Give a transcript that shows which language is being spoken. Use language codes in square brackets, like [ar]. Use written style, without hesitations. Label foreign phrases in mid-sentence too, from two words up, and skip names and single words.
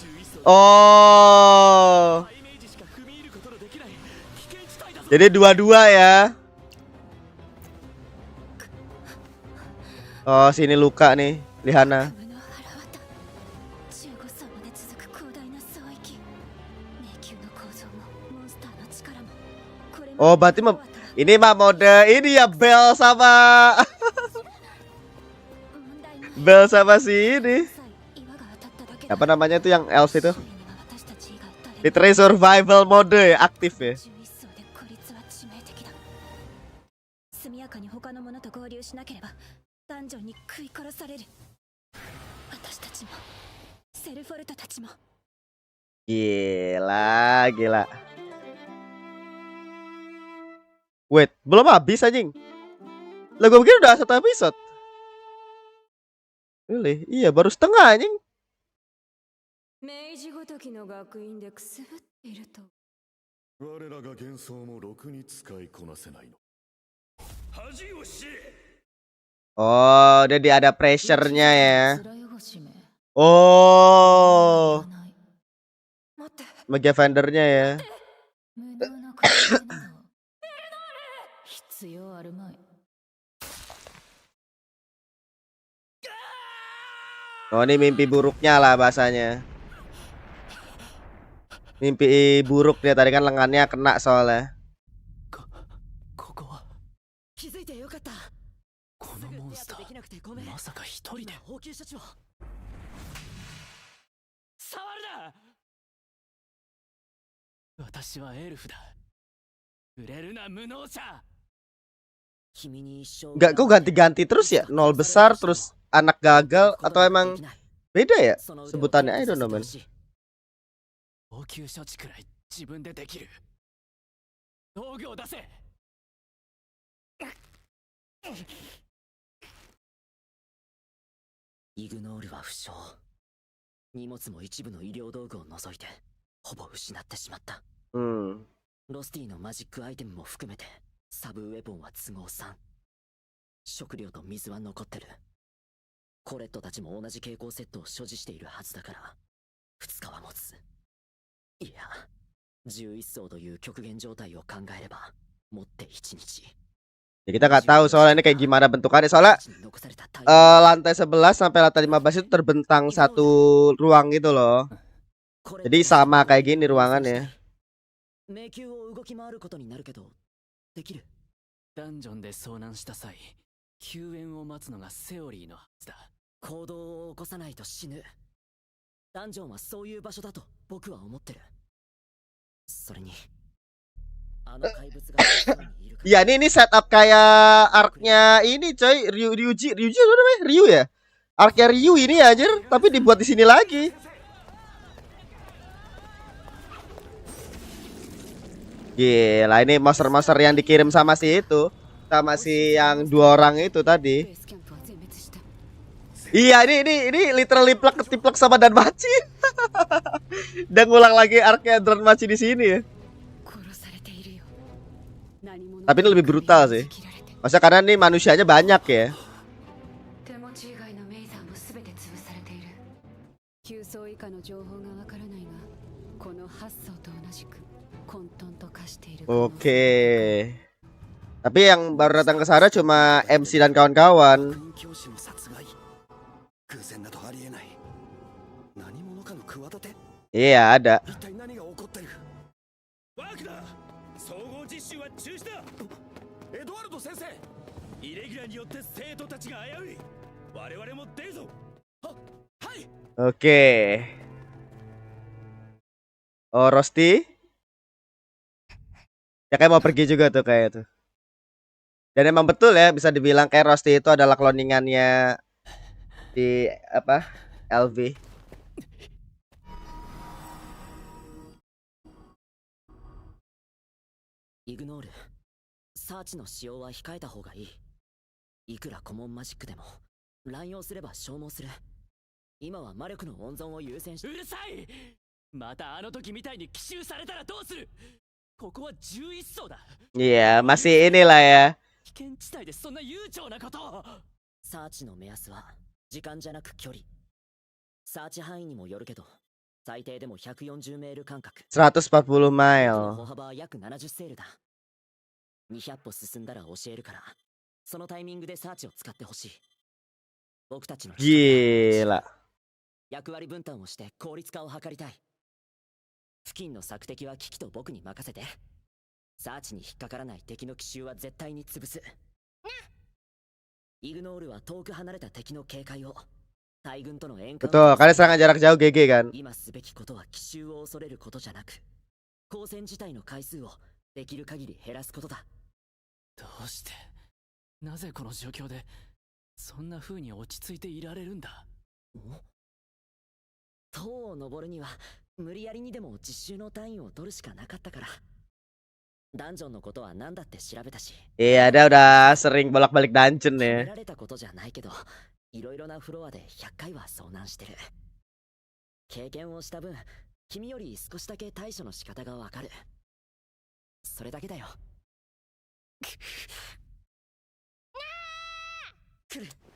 [id] Oh, jadi dua-dua ya. Oh, sini luka nih, Lihana. [ja] 壁の腹渡15層まで続く広大な層域迷宮の構造もモンスターの力もこれまで [id] Oh, berarti ini mah mode ini ya Bel sama [ja] 問題ない [id] Bel sama si ini. [ja] 岩が当たっただけだ [id] Apa namanya tuh yang elf itu? [ja] 周囲には私たち以外誰も [en] Literally survival mode [id] ya, aktif ya. [ja] 11 層で孤立は致命的だ速やかに他の者と合流しなければダンジョンに食い殺される私たちもセルフォルトたちも [id] Gila, gila. Wait, belum habis anjing. Lah gue pikir udah 1 episode. [en] Really? [id] Iya, baru setengah anjing. [ja] 明治ごときの学院でくすぶっていると我らが幻想もろくに使いこなせないの。恥を知れ。 [id] Oh, jadi ada pressure-nya ya. Oh, [ja] 待って [id] Mega Vendor-nya ya. [ja] 無能な子供など必要あるまい [id] Oh, ini mimpi buruknya lah bahasanya. Mimpi buruk dia tadi kan lengannya kena soalnya. [ja] ここは気づいてよかった。このモンスタすぐ手当てできなくてごめん。ーまさか一人で今応急処置を。触るな。私はエルフだ。触れるな無能者。君に一生 [id] Enggak, kok ganti-ganti terus ya? Nol besar terus anak gagal atau emang beda ya sebutannya? [en] I don't know man. [ja] 応急処置くらい自分でできる。道具を出せ。イグノールは負傷。荷物も一部の医療道具を除いてほぼ失ってしまった。ロスティのマジックアイテムも含めてサブウェポンは都合3。食料と水は残ってる。コレットたちも同じ蛍光セットを所持しているはずだから2日は持つ。いや、11層という極限状態を考えれば持って1日。 [id] Ya kita nggak tahu soalnya ini kayak gimana bentukannya. Soalnya lantai 11 sampai lantai 15 itu terbentang satu ruang gitu loh. Jadi sama kayak gini ruangannya. [ja] 迷宮を動き回ることになるけどできる。ダンジョンで遭難した際、救援を待つのがセオリーのはずだ。行動を起こさないと死ぬ。ダンジョンはそういう場所だと僕は思ってる。それにあの怪物がどこにいるか。 [id] Ya ini setup kayak arc-nya ini coy, Ryuji apa namanya? Ryu ya? Arc-nya Ryu ini anjir, tapi dibuat di sini lagi. Gila, ini monster-monster yang dikirim sama si itu, sama si yang 2 orang itu tadi. [ja] ベースキャンプは全滅した [id] Iya, ini literally plek ketiplek sama Danmachi. Dan ngulang lagi arc-nya Danmachi di sini ya. [ja] 殺されているよ何者 [id] Tapi ini lebih brutal sih. [ja] 切られて [id] Maksudnya karena nih manusianya banyak ya. [ja] 手持ち以外のメイザーも全て潰されている9層以下の情報がわからないがこの8層と同じく混沌と化している [id] Oke. Tapi yang baru datang ke sana cuma MC dan kawan-kawan. [ja] 教師の殺害。偶然などありえない。何者かの企て。 [id] Iya, ada. [ja] 一体何が起こってる。ワークだ。総合実習は中止だ。エドワルド先生。イレギュラーによって生徒たちが危うい。我々も出るぞ。は、はい。 [id] Oke. Oh, Rosti. Ya kayak mau pergi juga tuh kayak tuh. Dan emang betul ya, bisa dibilang kayak Rosti itu adalah cloningannya di apa? LV. [ja] イグノール、サーチの使用は控えた方がいい。いくらコモンマジックでも乱用すれば消耗する。今は魔力の温存を優先し。うるさい。またあの時みたいに奇襲されたらどうする。ここは11層だ。 [id] Iya, masih inilah ya. [ja] 危険地帯でそんな悠長なことを。サーチの目安は時間じゃなく距離。サーチ範囲にもよるけど最低でも140メール間隔。 140 歩 mile. 幅は約70セールだ。200歩進んだら教えるから、そのタイミングでサーチを使ってほしい。僕たちの企画は [id] Gila. [ja] 役割分担をして効率化を図りたい。付近の索敵は危機と僕に任せて。サーチに引っかからない敵の奇襲は絶対に潰す。イグノールは遠く離れた敵の警戒を。大軍とのエンカウント [id] Betul, karena serangan jarak jauh GG kan. [ja] 今すべきことは奇襲を恐れることじゃなく、交戦自体の回数をできる限り減らすことだ。どうして、なぜこの状況でそんな風に落ち着いていられるんだ。塔を登るには無理やりにでも実習の単位を取るしかなかったから。ダンジョンのことは何だって調べたし。 [id] Iya, dia udah sering bolak-balik dungeon [ja] 決め [id] ya. [ja] られたことじゃないけど、いろいろなフロアで100回は遭難してる。経験をした分、君より少しだけ対処の仕方がわかる。それだけだよ。来る。